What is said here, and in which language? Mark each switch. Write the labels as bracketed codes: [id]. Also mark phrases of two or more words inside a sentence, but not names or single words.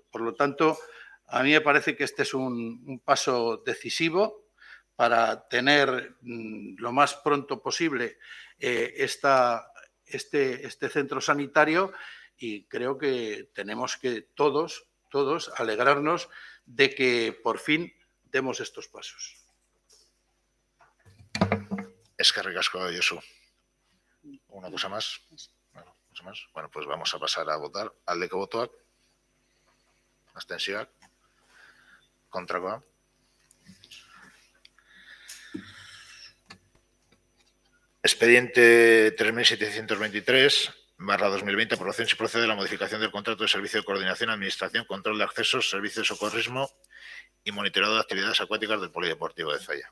[es] Por lo tanto, a mí me parece que este es un paso decisivo para tener lo más pronto posible este centro sanitario, y creo que tenemos que todos alegrarnos de que por fin demos estos pasos. [eu] Eskerrik asko, Josu. [es] ¿Una cosa más? Bueno, pues vamos a pasar a votar. [eu] Aldeko botoak. Abstentzioak. Kontrakoa. [es] Expediente 3723/2020, aprobación si procede a la modificación del contrato de servicio de coordinación, administración, control de accesos, servicio de socorrismo y monitoreo de actividades acuáticas del Polideportivo de Zalla.